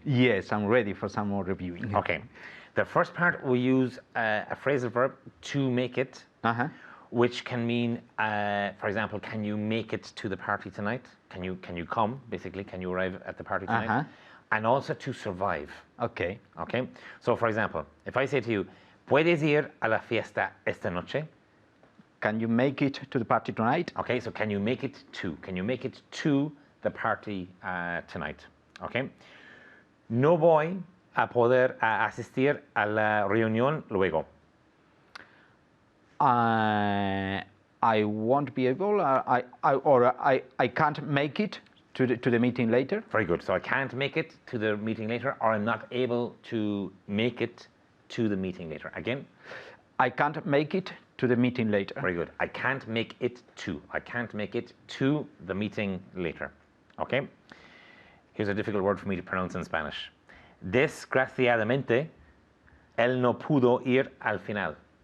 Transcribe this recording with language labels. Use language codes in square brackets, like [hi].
[en] Yes, I'm ready for some more reviewing. Okay. The first part, we use a phrasal verb, to make it, which can mean, for example, can you make it to the party tonight? Can you come, basically, can you arrive at the party tonight? And also to survive. Okay. Okay. So, for example, if I say to you, [es] ¿puedes ir a la fiesta esta noche? [en] Can you make it to the party tonight? Okay, so can you make it to? Can you make it to the party tonight? Okay. [es] No voy a poder asistir a la reunión luego. [en] I won't be able, I can't make it to the meeting later. Very good. So I can't make it to the meeting later, or I'm not able to make it to the meeting later. Again? I can't make it to the meeting later. Very good. I can't make it to. I can't make it to the meeting later. Okay? Here's a difficult word for me to pronounce in Spanish. [es] Desgraciadamente, él no pudo ir al final.